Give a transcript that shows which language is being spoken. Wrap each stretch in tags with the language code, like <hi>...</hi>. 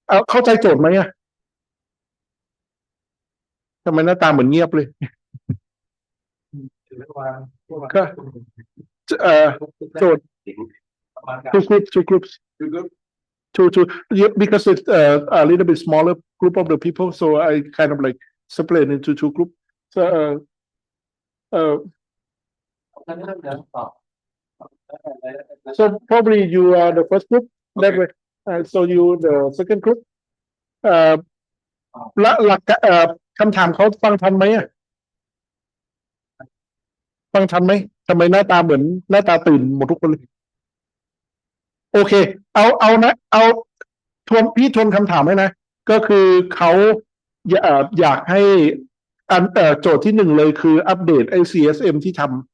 <th>เข้าใจโจทย์ไหมอ่ะทำไมหน้าตาเหมือนเงียบเลยก็โจทย์</th> <en>two groups because it's a little bit smaller group of the people, so I kind of like split into 2 groups. So so probably you are the first group that way. So you the second group.</en> <th>และหลักคำถามเขาฟังทันไหมอ่ะฟังทันไหมทำไมหน้าตาเหมือนหน้าตาตื่นหมดทุกคนเลยโอเคเอานะเอาทวนคำถามให้นะก็คือเขาอยากให้โจทย์ที่1เลยคืออัปเดตไอ้</th> <en>CSM</en> <th>ที่ทำ</th>